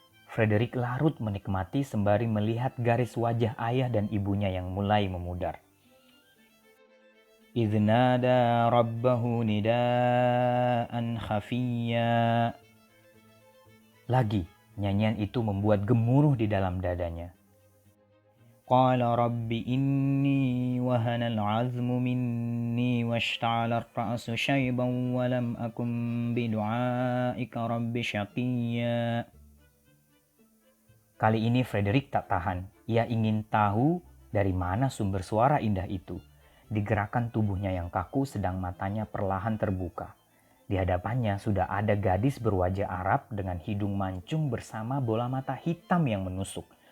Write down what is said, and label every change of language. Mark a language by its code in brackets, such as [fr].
[id] Frederick larut menikmati sembari melihat garis wajah ayah dan ibunya yang mulai memudar. [ar] إذ نادى ربه نداء خفيا. [id] Lagi, nyanyian itu membuat gemuruh di dalam dadanya. [ar] قال رب إني وهن العظم مني واشتعل الرأس شيبا ولم أكن بدعائك رب شقيا. [id] Kali ini Frederick tak tahan. Ia ingin tahu dari mana sumber suara indah itu. Digerakkan tubuhnya yang kaku sedang matanya perlahan terbuka. Di hadapannya sudah ada gadis berwajah Arab dengan hidung mancung bersama bola mata hitam yang menusuk.